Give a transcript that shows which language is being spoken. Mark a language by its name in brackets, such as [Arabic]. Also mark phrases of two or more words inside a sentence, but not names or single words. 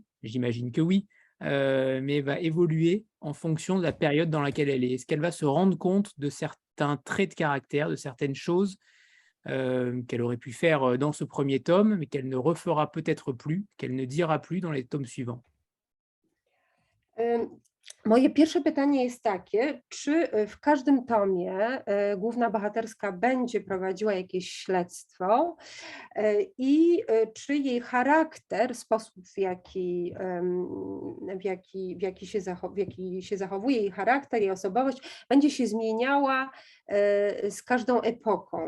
[French] J'imagine que oui, mais va évoluer en fonction de la période dans laquelle elle est. Est-ce qu'elle va se rendre compte de certains traits de caractère, de certaines choses qu'elle aurait pu faire dans ce premier tome, mais qu'elle ne refera peut-être plus, qu'elle ne dira plus dans les tomes suivants? [Polish] Moje pierwsze pytanie jest takie, czy w każdym tomie główna bohaterska będzie prowadziła jakieś śledztwo i czy jej charakter, sposób w jaki się zachowuje, jej charakter, jej osobowość będzie się zmieniała z każdą epoką.